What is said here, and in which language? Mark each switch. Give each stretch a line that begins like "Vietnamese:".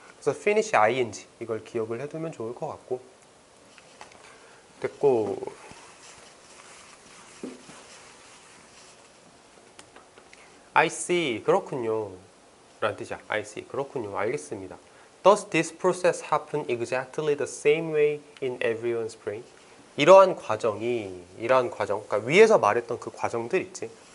Korean: 그래서 finish ing 이걸 기억을 해두면 좋을 것 같고. 됐고.
English: I see,
Korean: 그렇군요 라는 뜻이야. I see, 그렇군요, 알겠습니다.
English: Does this process happen exactly the same way in everyone's brain?
Korean: 이러한 과정, 그러니까 위에서 말했던 그 과정들 있지.